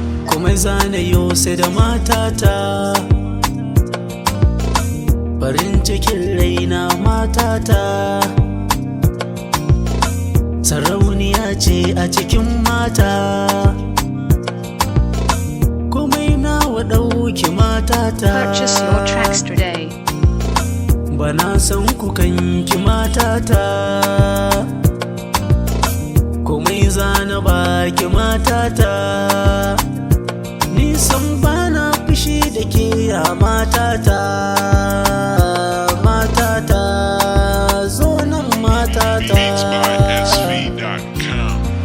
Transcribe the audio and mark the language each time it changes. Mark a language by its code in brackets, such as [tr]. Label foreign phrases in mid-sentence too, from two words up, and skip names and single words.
[ha] Komai zana yo sai da matata, farin cikin raina matata, sarauniya ce a cikin mata, komai nawa ɗauki matata. [en] Purchase your tracks today. [ha] Bana son kukanki matata, komai zana baki matata, ni san bana fushi da ke ya matata, matata, zo nan matata. [en] Beats by S V dot com.